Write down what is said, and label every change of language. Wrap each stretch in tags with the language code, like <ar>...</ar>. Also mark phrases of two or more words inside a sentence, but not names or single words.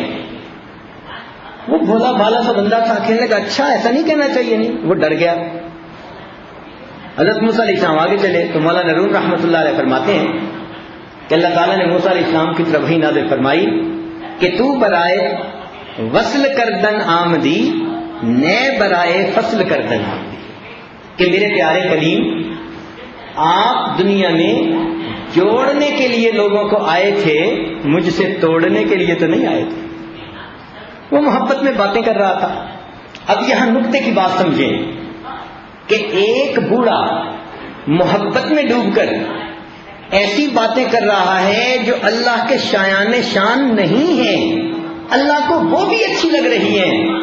<ur>وہ بھولا بھالا سا بندہ تھا، کہنے لگا اچھا ایسا نہیں کہنا چاہیے. نہیں، وہ ڈر گیا. حضرت موسیٰ علیہ السلام آگے چلے تو مولانا روم رحمۃ اللہ علیہ فرماتے ہیں کہ اللہ تعالیٰ نے موسیٰ علیہ السلام کی طرف وحی نازل فرمائی کہ</ur> <fa>تو برائے وصل کردن آمدی، نئے برائے فصل کردن آمدی.</fa> <ur>کہ میرے پیارے کلیم، آپ دنیا میں جوڑنے کے لیے لوگوں کو آئے تھے، مجھ سے توڑنے کے لیے تو نہیں آئے تھے. وہ محبت میں باتیں کر رہا تھا. اب یہاں نقطے کی بات سمجھیں کہ ایک بوڑھا محبت میں ڈوب کر ایسی باتیں کر رہا ہے جو اللہ کے شایان شان نہیں ہیں، اللہ کو وہ بھی اچھی لگ رہی ہیں.</ur>